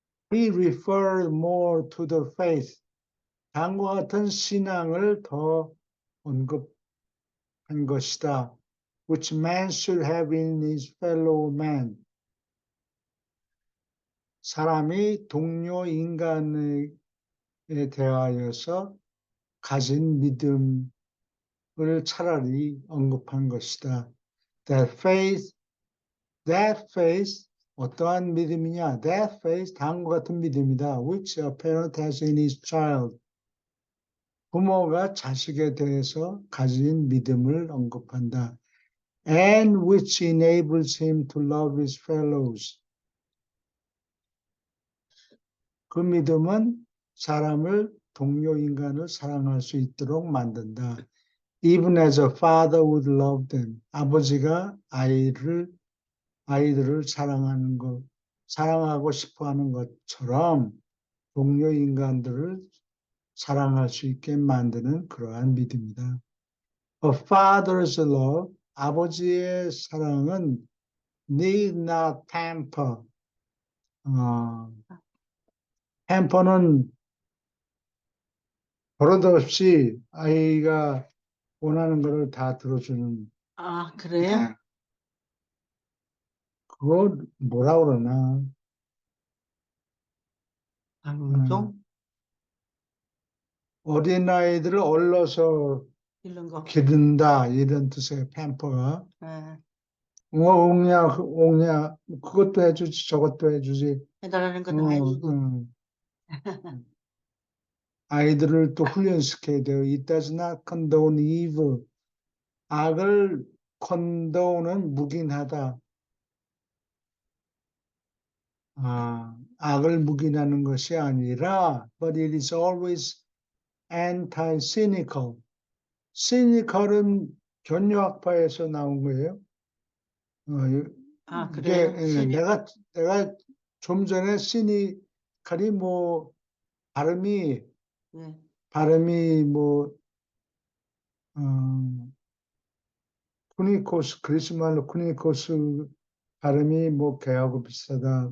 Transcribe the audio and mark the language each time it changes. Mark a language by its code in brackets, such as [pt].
[en] He referred more to the faith. [ko] 다음과 같은 신앙을 더 언급한 것이다. [en] Which man should have in his fellow man. [ko] 사람이 동료 인간에 대하여서 가진 믿음을 차라리 언급한 것이다. [en] That faith, [ko] 어떠한 믿음이냐? [en] That faith, [ko] 다음과 같은 믿음이다. [en] Which a parent has in his child. [ko] 부모가 자식에 대해서 가진 믿음을 언급한다. [en] And which enables him to love his fellows. [ko] 그 믿음은 사람을 동료 인간을 사랑할 수 있도록 만든다. [en] Even as a father would love them. [ko] 아버지가 아이들을 사랑하고 싶어하는 것처럼 동료 인간들을 사랑할 수 있게 만드는 그러한 믿음이다. [en] A father's love, [ko] 아버지의 사랑은 [en] need not pamper. [ko] pamper는 버릇없이 아이가 원하는 것을 다 들어주는. 그래요? 그거 뭐라 그러나? 방종? 어린아이들을 얼러서 이런 거. 기른다 이런 뜻의 팸퍼가. 네. 옹냐 그것도 해주지 저것도 해주지. 해달라는 건 다 해주고. 아이들을 또 훈련시켜야 돼요. [en] It does not condone evil. [ko] 악을 condone은 묵인하다. 악을 묵인하는 것이 아니라 [en] but it is always anti-cynical. [ko] cynical은 견유학파에서 나온 거예요. 그래요? 이게 내가 좀 전에 cynical이 뭐 발음이 뭐 쿠니코스 그리스 말로 쿠니코스 발음이 뭐 개하고 비슷하다.